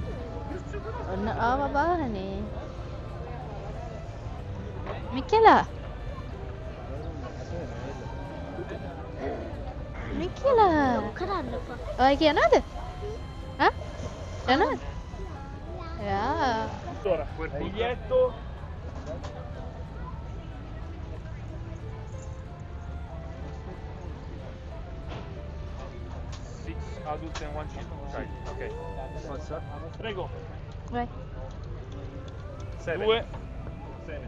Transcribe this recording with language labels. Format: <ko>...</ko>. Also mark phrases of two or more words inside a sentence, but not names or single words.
<si>ඔන්න ආවා බාහනේ. මිකෙලා. මිකෙලා. කරන්න එපා. ඔය කියනවද? හා? යනවද? යා.</si> <it>Allora, quel biglietto</it> <en>six adults and one child. Right, okay. What's up?</en> <it>Prego. Vai.</it> <en>Seven. Due. Seven.</en>